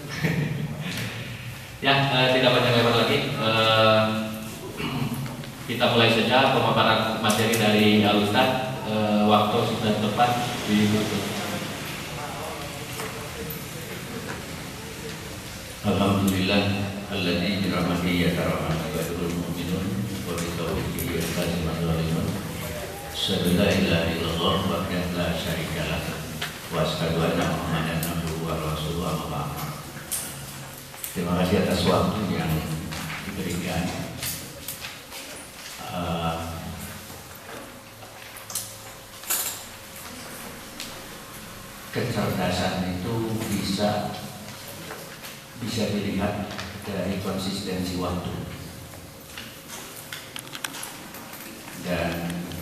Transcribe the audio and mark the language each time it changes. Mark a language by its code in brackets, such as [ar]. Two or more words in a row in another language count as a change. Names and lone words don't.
[id] Ya, tidak banyak lebar lagi. Kita mulai saja pemaparan materi dari Al Ustaz. Waktu sudah tepat di YouTube. [ar] الحمد لله الذي برحمته يتراحم عباد المؤمنون وبتوفيقه يستزيم الظالمون. أشهد أن لا إله إلا الله وحده لا شريك له وأشهد أن محمدا عبده ورسوله أما بعد. [id] Terima kasih atas waktu yang diberikan. Kecerdasan itu bisa dilihat dari konsistensi waktu, dan